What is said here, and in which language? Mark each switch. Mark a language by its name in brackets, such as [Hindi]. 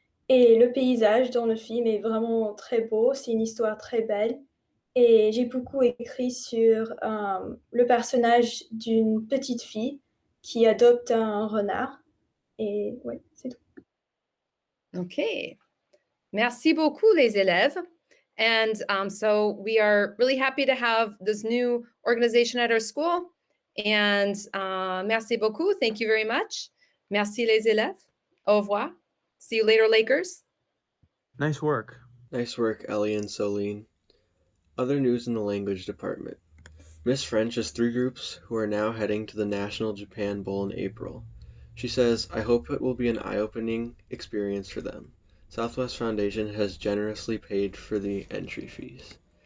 [French] Et le paysage dans le film est vraiment très beau. C'est une histoire très belle. Et j'ai beaucoup écrit sur le personnage d'une petite fille qui adopte un renard. Et ouais, c'est tout. OK. Merci beaucoup, les élèves. [English] And so we are really happy to have this new organization at our school. And [French] merci beaucoup. [English] Thank you very much. [French] Merci, les élèves. Au revoir. [English] See you later, Lakers. Nice work. Nice work, Ellie and Solene. Other news in the language department. Miss French has 3 groups who are now heading to the National Japan Bowl in April. She says, I hope it will be an eye-opening experience for them. Southwest Foundation has generously paid for the entry fees.